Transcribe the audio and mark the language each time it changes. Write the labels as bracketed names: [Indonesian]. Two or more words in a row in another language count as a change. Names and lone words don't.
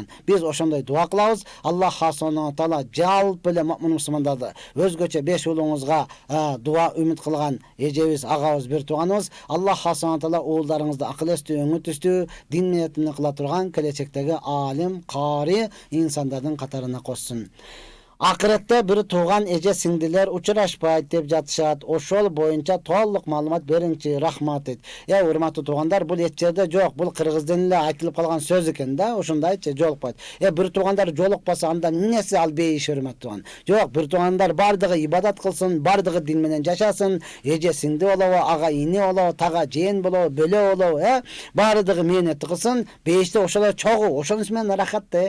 [Kyrgyz] Биз ошондой дуа кылабыз. Аллах Субхана Таала жалпы эле му'мин мусулмандарды өзгөчө 5 уулуңузга дуа үмүт кылган эжебиз, агабыз, бир тууганыбыз, Аллах Субхана Таала уулдарыңызды акыл эстүү, өңүтүстүү, дин менен кыла турган келечектеги алим, кари инсандардын катарына кошсун. Акыретте бир туган эже сиңдилер учурашпайт деп жатышат. Ошол боюнча толук маалымат бериңчи, рахмат дейт. Урматтуу туугандар, бул эч жерде жок. Бул кыргыздын эле айтылып калган сөз экен да, ошондойчу жолукпайт. Bir туугандар жолукпаса анда эмнеси ал бейиш, урматтуу тууган? Жок, bir туугандар бардыгы ибадат кылсын, бардыгы дин менен жашасын, эже сиңди болобу, ага ини болобу, тага жээн болобу, бөлө болобу, бардыгы мээнет кылсын, бейиште ошолор чогуу, ошонусу менен рахат да.